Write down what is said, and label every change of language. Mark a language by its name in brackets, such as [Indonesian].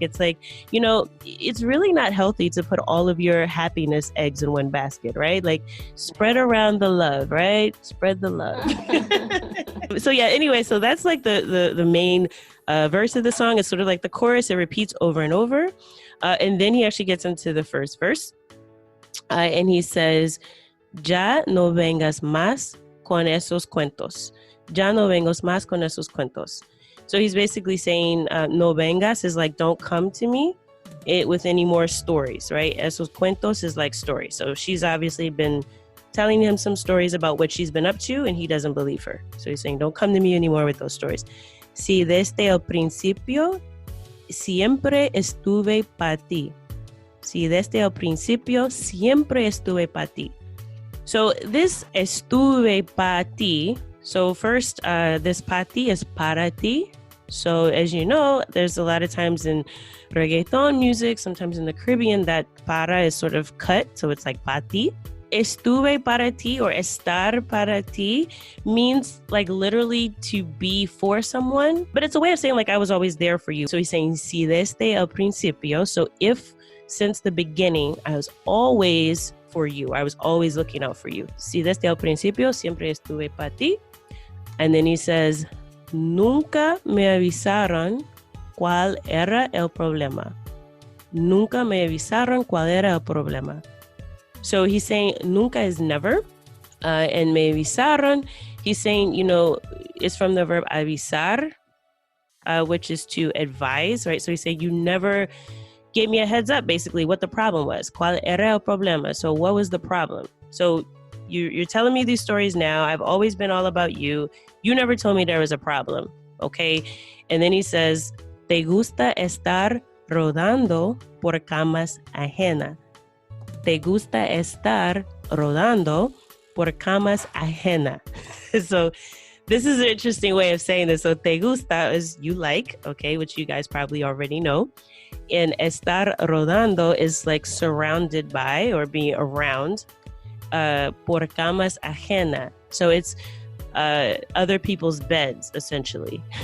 [English] It's like, it's really not healthy to put all of your happiness eggs in one basket, right? Like spread around the love, right? Spread the love. So yeah, anyway, so that's like the main verse of the song. It's sort of like the chorus. It repeats over and over. And then he actually gets into the first verse. And he says, [Spanish] ya no vengas más con esos cuentos. Ya no vengas más con esos cuentos. [English] So he's basically saying, [Spanish] no vengas [English] is like, don't come to me with any more stories, right? [Spanish] Esos cuentos [English] is like stories. So she's obviously been telling him some stories about what she's been up to, and he doesn't believe her. So he's saying, don't come to me anymore with those stories. [Spanish] Si desde el principio siempre estuve para ti. Si desde el principio siempre estuve para ti. [English] So this [Spanish] estuve para ti. [English] So first, this [Spanish] para ti is para ti. [English] So as you know, there's a lot of times in reggaeton music, sometimes in the Caribbean, that para is sort of cut. So it's like [Spanish] para ti. Estuve para ti [English] or [Spanish] estar para ti [English] means like literally to be for someone. But it's a way of saying like I was always there for you. So he's saying [Spanish] si desde el principio. [English] So if since the beginning, I was always for you. I was always looking out for you. [Spanish] Si desde el principio siempre estuve para ti. [English] And then he says, [Spanish] nunca me avisaron cuál era el problema. Nunca me avisaron cuál era el problema. [English] So he's saying [Spanish] nunca [English] is never. And [Spanish] me avisaron, [English] he's saying, it's from the verb [Spanish] avisar, [English] which is to advise, right? So he's saying you never gave me a heads up, basically, what the problem was. [Spanish] ¿Cuál era el problema? [English] So what was the problem? So you're telling me these stories now. I've always been all about you. You never told me there was a problem, okay? And then he says, [Spanish] ¿te gusta estar rodando por camas ajena? ¿Te gusta estar rodando por camas ajena? [English] So this is an interesting way of saying this. So [Spanish] te gusta [English] is you like, okay, which you guys probably already know. And [Spanish] estar rodando [English] is like surrounded by or being around [Spanish] por camas ajena. [English] So it's other people's beds, essentially.